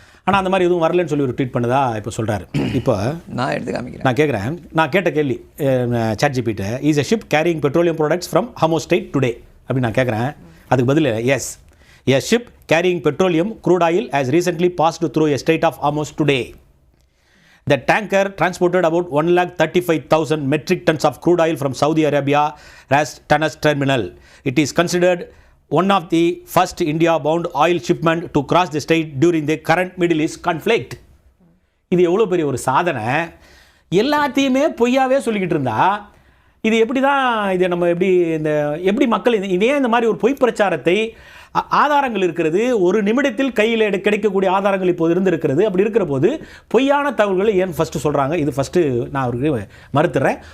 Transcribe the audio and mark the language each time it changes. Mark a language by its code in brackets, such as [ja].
[ta] ஆனால் அந்த மாதிரி எதுவும் வரலன்னு சொல்லி ஒரு ட்வீட் பண்ணதா இப்போ சொல்கிறாரு. இப்போ நான் எடுத்து காமிக்கிறேன். நான் கேட்குறேன், நான் கேட்ட கேள்வி [en] ChatGPT, is a ship carrying petroleum products from Hormuz strait today [ta] அப்படின்னு நான் கேட்குறேன். அதுக்கு பதில் [en] Yes, a ship carrying petroleum crude oil has recently passed through a strait of Hormuz today. The tanker transported about 135,000 metric tons of crude oil from Saudi Arabia as Tanas terminal. It is considered one of the first India-bound oil shipment to cross the strait during the current Middle East conflict. [ta] இது எவ்வளோ பெரிய ஒரு சாதனை! எல்லாத்தையுமே பொய்யாவே சொல்லிக்கிட்டு இருந்தா இது எப்படி தான், இதை நம்ம எப்படி மக்கள் இதே இந்த மாதிரி ஒரு பொய் பிரச்சாரத்தை, ஆதாரங்கள் இருக்கிறது, ஒரு நிமிடத்தில் கையில் கிடைக்கக்கூடிய ஆதாரங்கள் இப்போது இருந்திருக்கிறது. அப்படி இருக்கிற போது பொய்யான தகவல்களை ஏன் ஃபஸ்ட்டு சொல்கிறாங்க? இது ஃபஸ்ட்டு நான் அவருக்கு மறுத்துறேன்.